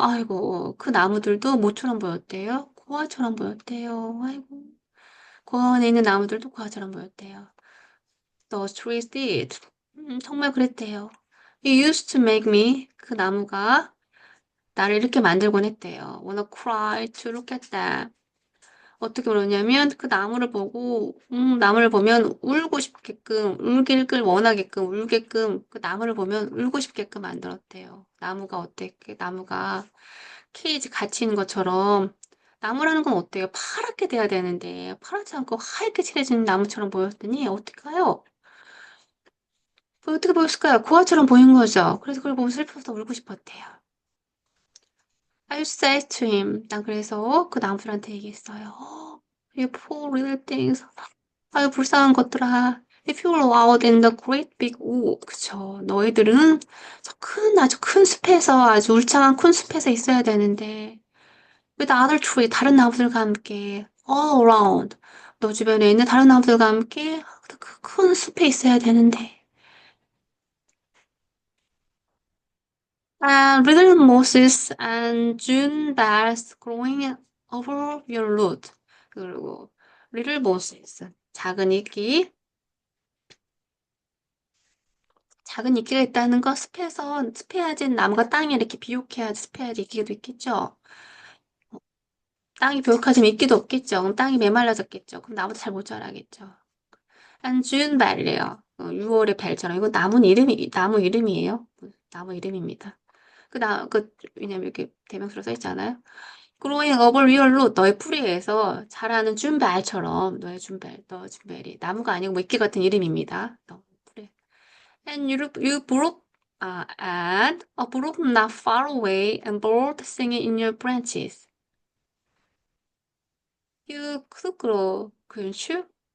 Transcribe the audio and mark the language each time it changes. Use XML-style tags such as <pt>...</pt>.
<ko>아이고 그 나무들도 뭐처럼 보였대요? 고아처럼 보였대요. 아이고 고아원에 있는 나무들도 고아처럼 보였대요.</ko> <en>Those trees did.</en> <ko>정말 그랬대요.</ko> <en>It used to make me,</en> <ko>그 나무가 나를 이렇게 만들곤 했대요.</ko> <en>Wanna cry to look at them.</en> <ko>어떻게 그러냐면 그 나무를 보면 울고 싶게끔, 울길 원하게끔, 울게끔 그 나무를 보면 울고 싶게끔 만들었대요. 나무가 케이지 갇힌 것처럼 나무라는 건 어때요? 파랗게 돼야 되는데 파랗지 않고 하얗게 칠해진 나무처럼 보였더니 어떡해요? 어떻게 보였을까요? 고아처럼 보인 거죠. 그래서 그걸 보면 슬퍼서 울고 싶었대요.</ko> <en>I said to him.</en> <ko>난 그래서 그 나무들한테 얘기했어요.</ko> <en>You poor little things.</en> <ko>아유, 불쌍한 것들아.</ko> <en>If you were out in the great big wood.</en> <ko>그쵸. 너희들은 아주 큰 숲에서, 아주 울창한 큰 숲에서 있어야 되는데.</ko> <en>with other tree,</en> <ko>다른 나무들과 함께.</ko> <en>all around.</en> <ko>너 주변에 있는 다른 나무들과 함께 그 큰 숲에 있어야 되는데.</ko> <en>Little mosses and June bells growing over your root.</en> <ko>그리고</ko> <en>little mosses,</en> <ko>작은 이끼가 있다는 거 습해야지 나무가 땅에 이렇게 비옥해야지 습해야지 이끼도 있겠죠. 땅이 비옥하지면 이끼도 없겠죠. 그럼 땅이 메말라졌겠죠. 그럼 나무도 잘 못 자라겠죠.</ko> <en>And June bell이에요.</en> <ko>6월의 벨처럼. 이거 나무 이름이에요. 나무 이름입니다. 왜냐면 이렇게 대명사로 써 있잖아요.</ko> <en>growing over your root,</en> <ko>너의 뿌리에서 자라는 준벨처럼, 너 준벨이 나무가 아니고 뭐 이끼 같은 이름입니다. 너 뿌리.</ko> <en>And you broke, and a brook not far away and bird singing in your branches. You could grow, couldn't you?</en>